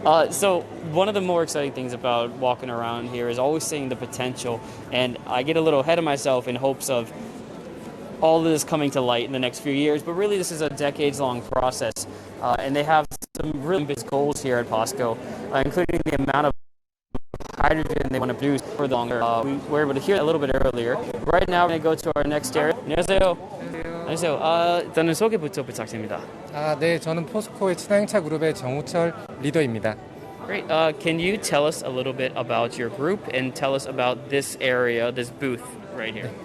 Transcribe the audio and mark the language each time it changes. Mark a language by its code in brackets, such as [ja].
[en] So one of the more exciting things about walking around here is always seeing the potential, and I get a little ahead of myself in hopes of all of this coming to light in the next few years, but really this is a decades-long process, and they have some really ambitious goals here at POSCO, including the amount of hydrogen they want to produce for the longer. We were able to hear that a little bit earlier. Right now we're going to go to our next area. [ko] 안녕하세요. 안녕하세요. 일단은 소개부터 부탁드립니다. 네, 저는 포스코의 친환경차 그룹의 정우철 리더입니다. [en] Great. Can you tell us a little bit about your group and tell us about this area, this booth right here?